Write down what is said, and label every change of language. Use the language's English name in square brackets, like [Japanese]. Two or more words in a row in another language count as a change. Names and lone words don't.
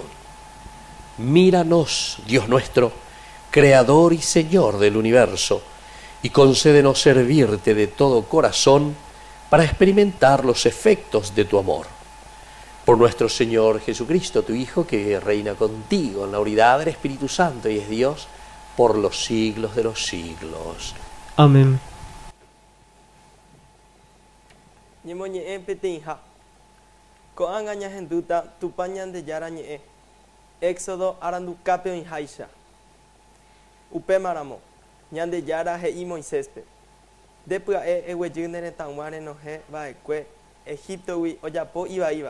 [Spanish] Míranos, Dios nuestro, Creador y Señor del universo, y concédenos servirte de todo corazón para experimentar los efectos de tu amor. Por nuestro Señor Jesucristo, tu Hijo, que reina contigo en la unidad del Espíritu Santo y es Dios por los siglos de los siglos. Amén. [Guarani] Ñemoñe'ẽ peteĩha. Ko'ág̃a ñahendúta Tupã Ñandejára ñe'ẽ. Éxodo arandukápe oĩháicha. Upémaramo Ñandejára he'i Moiséspe: ndepya'e eguejy ne retãgua renohẽva'ekue Egiptogui ojapo ivaíva.